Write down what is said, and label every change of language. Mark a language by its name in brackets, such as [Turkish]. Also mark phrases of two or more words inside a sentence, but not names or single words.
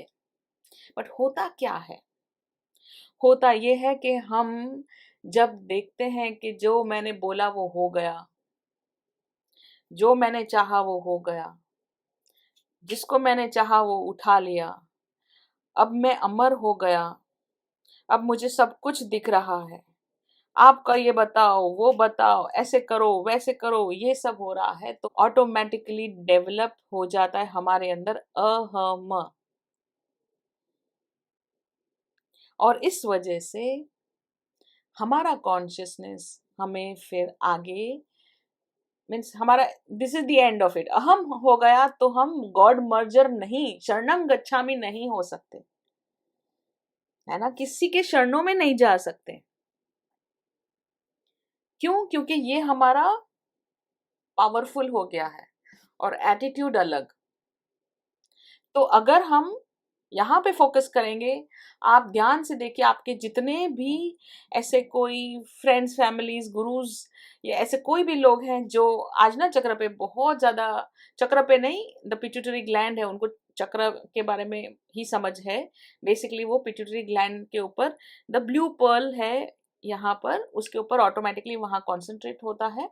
[Hindi] बट होता क्या है, होता ये है कि हम जब देखते हैं कि जो मैंने बोला वो हो गया, जो मैंने चाहा वो हो गया, जिसको मैंने चाहा वो उठा लिया, अब मैं अमर हो गया, अब मुझे सब कुछ दिख रहा है, आपका ये बताओ वो बताओ, ऐसे करो वैसे करो, ये सब हो रहा है, तो [English] automatically develop [Hindi] हो जाता है हमारे अंदर अहम। और इस वजह से हमारा कॉन्शियसनेस हमें फिर आगे, मीन्स हमारा [English] this is the end of it, [Hindi] अहम हो गया तो हम [English] God merger [Hindi] नहीं, [Pali] शरणम गच्छामि [Hindi] नहीं हो सकते, है ना, किसी के शरणों में नहीं जा सकते। क्यों? क्योंकि ये हमारा पावरफुल हो गया है और एटीट्यूड अलग। तो अगर हम यहाँ पे फोकस करेंगे, आप ध्यान से देखिए, आपके जितने भी ऐसे कोई [English] friends, families, gurus, [Hindi] या ऐसे कोई भी लोग हैं जो आजना चक्र पे बहुत ज्यादा, चक्र पे नहीं, [English] the pituitary gland [Hindi] है, उनको चक्र के बारे में ही समझ है, बेसिकली वो [English] pituitary gland [Hindi] के ऊपर [English] the blue pearl [Hindi] है, यहाँ पर उसके ऊपर ऑटोमेटिकली वहां कॉन्सेंट्रेट होता है।